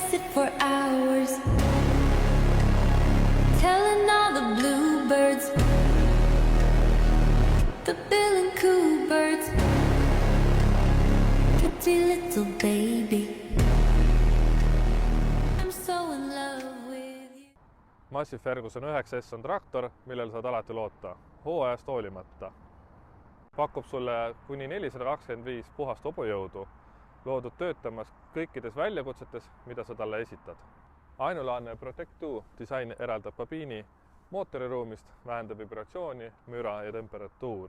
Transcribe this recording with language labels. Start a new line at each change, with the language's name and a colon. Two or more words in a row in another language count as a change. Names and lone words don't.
English: for hours, telling all the bluebirds, the bill and coo birds, pretty little baby, I'm so in love with you.
Estonian: Massey Ferguson 9S on traktor, millel saad alati loota, hooajast hoolimata. Pakub sulle kuni 425 puhast hobujõudu, loodud töötamas kõikides väljakutsetes, mida sa talle esitad. Ainulaadne Protect2 disain eraldab kabiini mootoriruumist, vähendab vibratsiooni, müra ja temperatuuri.